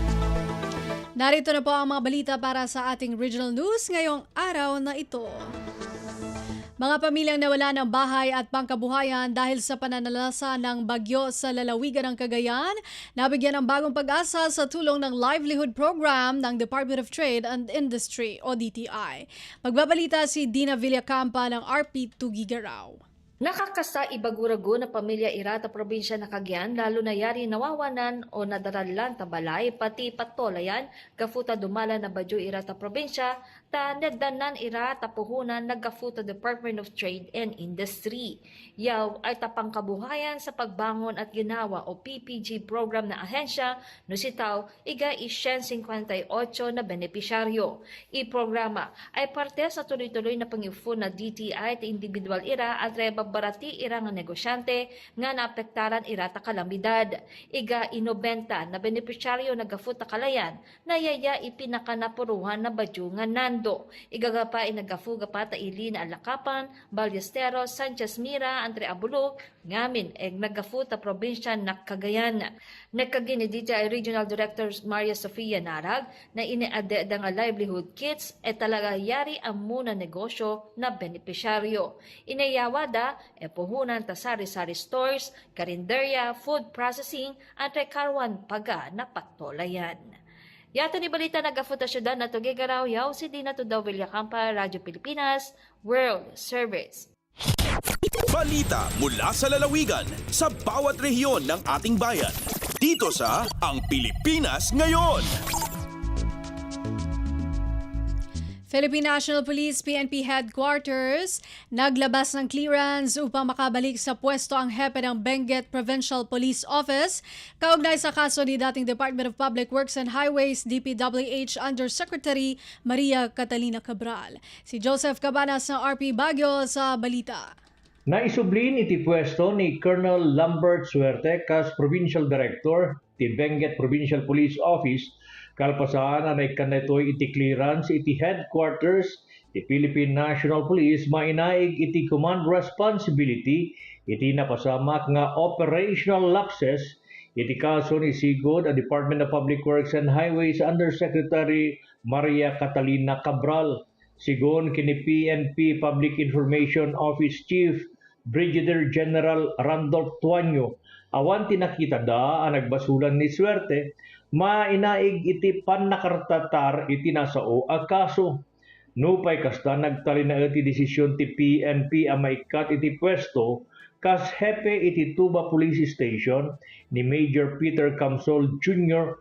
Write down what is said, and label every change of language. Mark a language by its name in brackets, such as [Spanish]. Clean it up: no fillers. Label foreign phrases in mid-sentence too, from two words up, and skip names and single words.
[Filipino] Narito na po ang mga balita para sa ating regional news ngayong araw na ito. Mga pamilyang nawala ng bahay at pangkabuhayan dahil sa pananalasa ng bagyo sa lalawigan ng Cagayan, nabigyan ng bagong pag-asa sa tulong ng [English] livelihood program [Filipino] ng Department of Trade and Industry o DTI. Magbabalita si Dina Villacampa ng RP2 Gigaraw. [Ibanag] Nakakasa ibagurago na pamilya Irata probinsya na Cagayan lalo na yari nawawanan o nadaralan tabalay pati patolayan gafuta dumala na Badyo Irata probinsya ta nagdanan Irata puhunan naggafuta Department of Trade and Industry. Yaw ay tapang kabuhayan sa pagbangon at ginawa o PPG program na ahensya no sitaw iga 58 na benepisyaryo. I-programa ay parte sa tuloy-tuloy na pangifo na DTI at individual ira at barati ira nga negosyante nga naapektaran ira ta kalamidad. Iga 90 na benepisyaryo na gafuta kalayan na yaya ipinakanapuruhan na badyo nga nando. Igagapa inagafuga pa ta ili na Alakapan, Ballesteros, Sanchez Mira, Andre Abulok, ngamin nagafuta probinsya na Cagayan. Nagkagini dito ay Regional Director Maria Sofia Narag na iniadeda nga [English] livelihood kits [Ibanag] talaga yari ang muna negosyo na benepisyaryo. Inayawada puhunan ta sari-sari stores, karinderya, [English] food processing [Ibanag] at rekarwan paga na patolayan. Yato ni balita nagafuta syudad na Tugigaraw yaw si Dina Tudaw Villacampa, [Filipino] Radyo Pilipinas, World Service. Balita mula sa lalawigan sa bawat rehiyon ng ating bayan. Dito sa Ang Pilipinas Ngayon. Philippine National Police PNP Headquarters naglabas ng clearance upang makabalik sa pwesto ang hepe ng Benguet Provincial Police Office kaugnay sa kaso ni dating Department of Public Works and Highways DPWH Undersecretary Maria Catalina Cabral. Si Joseph Cabanas ng RP Baguio sa balita. [Iloko] Naisublin iti pwesto ni Colonel Lambert Suerte kas Provincial Director ti Benguet Provincial Police Office kalpasan anay kanetoy iti clearance iti headquarters ti Philippine National Police mainaig iti [English] command responsibility [Iloko] iti napasamak nga [English] operational lapses [Iloko] iti kaso ni sigod a Department of Public Works and Highways Undersecretary Maria Catalina Cabral. Sigon kini PNP Public Information Office Chief Brigadier General Randolph Tuanyo, awan tinakita da ang nagbasulan ni Suerte, mainaig iti pannakartatar iti nasao a kaso. Nupay kasta nagtali na iti desisyon ti PNP ang maikat iti pwesto kas hepe iti Tuba Police Station ni Major Peter Camsol Jr.